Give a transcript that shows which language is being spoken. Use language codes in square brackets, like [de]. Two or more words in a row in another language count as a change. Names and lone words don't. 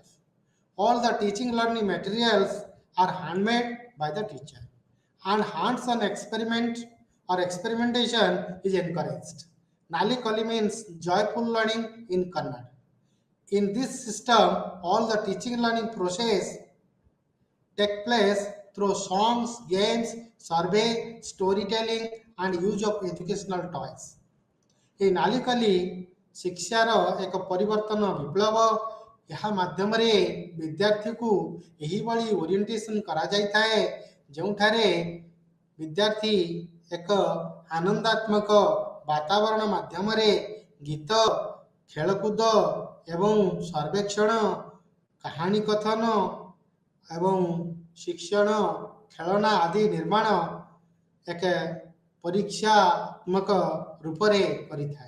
[en] All the teaching learning materials are handmade by the teacher, and hands-on experiment or experimentation is encouraged. Nali Kali means joyful learning in Kannada. In this system, all the teaching learning process take place through songs, games, survey, storytelling, and use of educational toys. [or] ଏହି ନାଲି କଲି ଶିକ୍ଷାର ଏକ ପରିବର୍ତ୍ତନ ବିପ୍ଳବ। ଏହା ମାଧ୍ୟମରେ ବିଦ୍ୟାର୍ଥୀକୁ ଏହିଭଳି ଓରିଏଣ୍ଟେସନ୍ କରାଯାଇଥାଏ, ଯେଉଁଠାରେ ବିଦ୍ୟାର୍ଥୀ ଏକ ଆନନ୍ଦାତ୍ମକ ବାତାବରଣ ମାଧ୍ୟମରେ ଗୀତ, ଖେଳକୁଦ ଏବଂ ସର୍ବେକ୍ଷଣ, କାହାଣୀ କଥନ ଏବଂ ଶିକ୍ଷଣ ଖେଳନା ଆଦି ନିର୍ମାଣ ଏକ ପରୀକ୍ଷାତ୍ମକ ରୂପରେ କରିଥାଏ।